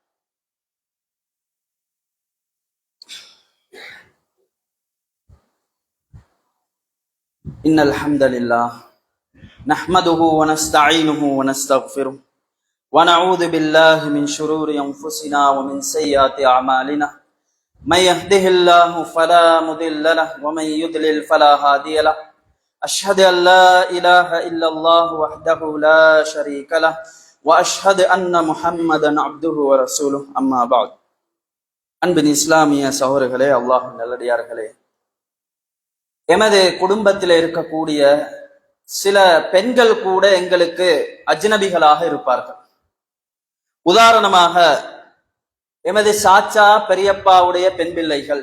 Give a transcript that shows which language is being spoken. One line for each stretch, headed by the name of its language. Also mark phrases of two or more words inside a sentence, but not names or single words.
Arabic: إن الحمد لله نحمده ونستعينه ونستغفره ونعوذ بالله من شرور أنفسنا ومن سيئات أعمالنا من يهده الله فلا مضل له ومن يضلل فلا هادي له أشهد أن لا إله إلا الله وحده لا شريك له وأشهد أن محمدا عبده ورسوله أما بعد.
Tamil: அன்பின் இஸ்லாமிய சகோதரர்களே, அல்லாஹ்வின் நல்லடியார்களே, எமது குடும்பத்தில் இருக்கக்கூடிய சில பெண்கள் கூட எங்களுக்கு அஜ்னபிகளாக இருப்பார்கள். உதாரணமாக எமது சாச்சா பெரியப்பாவுடைய பெண் பிள்ளைகள்.